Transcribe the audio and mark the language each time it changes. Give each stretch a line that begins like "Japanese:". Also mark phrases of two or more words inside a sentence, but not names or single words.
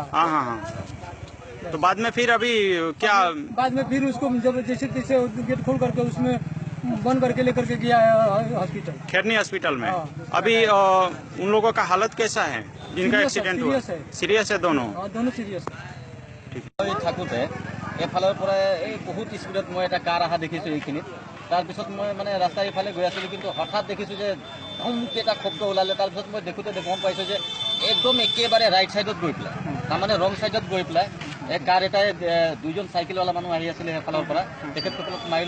Hindi: हाँ। तो बाद में फिर अभी क्या? बाद में फिर उसको जब जैसे तैसे गेट खोल करके उसमें बंद करके लेकर के गया हॉस्पिटल, खैरनी हॉस्पिटल में। अभी उन लोगों का हालत कैसा है जिनका एक्सीडेंट हुआ? सीरियस है दोनों? दोनों सीरियस।
Assamese: থাকোঁতে এফালৰ পৰা এই বহুত স্পীডত মই এটা কাৰ অহা দেখিছোঁ এইখিনিত। তাৰপিছত মই মানে ৰাস্তাৰ ইফালে গৈ আছিলোঁ, কিন্তু হঠাৎ দেখিছোঁ যে ধমকৈ এটা শব্দ ওলালে। তাৰপিছত মই দেখোঁতে গম পাইছোঁ যে একদম একেবাৰে
English: right side
Assamese: গৈ পেলাই, তাৰমানে
English: wrong side
Assamese: গৈ পেলাই এই কাৰ এটাই দুইজন চাইকেলৱালা মানুহ আহি আছিলে সেইফালৰ পৰা, তেখেতসকলক মাৰিলে।